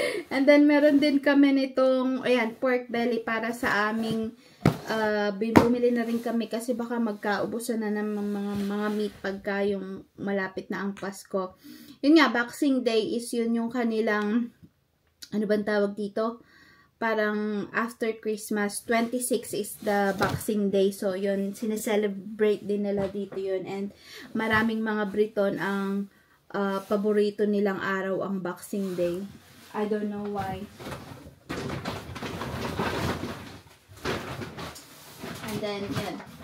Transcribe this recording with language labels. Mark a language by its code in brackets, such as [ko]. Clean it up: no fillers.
[tl] And then, meron din kami nitong, ayan, pork belly para sa aming, bumili na rin kami kasi baka magkaubusan na ng mga meat pagka yung malapit na ang Pasko. Yun nga, Boxing Day is yun yung kanilang, ano bang tawag dito? [en] Parang after Christmas, 26 is the Boxing Day. [tl] So, yun, sineselebrate din nila dito yun. And maraming mga Briton ang paborito nilang araw ang Boxing Day. [en] I don't know why. [tl] And then, yan.